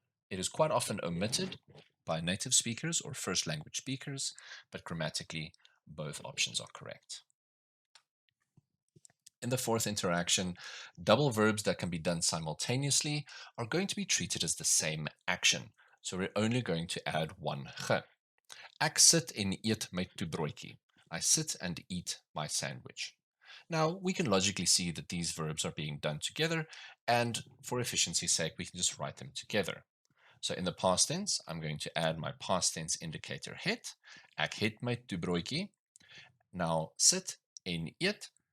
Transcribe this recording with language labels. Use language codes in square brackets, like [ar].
[en] It is quite often omitted by native speakers or first language speakers, but grammatically, both options are correct. In the fourth interaction, double verbs that can be done simultaneously are going to be treated as the same action. So we're only going to add one ge. [af] Ek sit en eet my toebroodjie. [en] I sit and eat my sandwich. Now, we can logically see that these verbs are being done together, and for efficiency's sake, we can just write them together. So in the past tense, I'm going to add my past tense indicator het. [af] Ek het my toebroodjie. Now, sit en eet.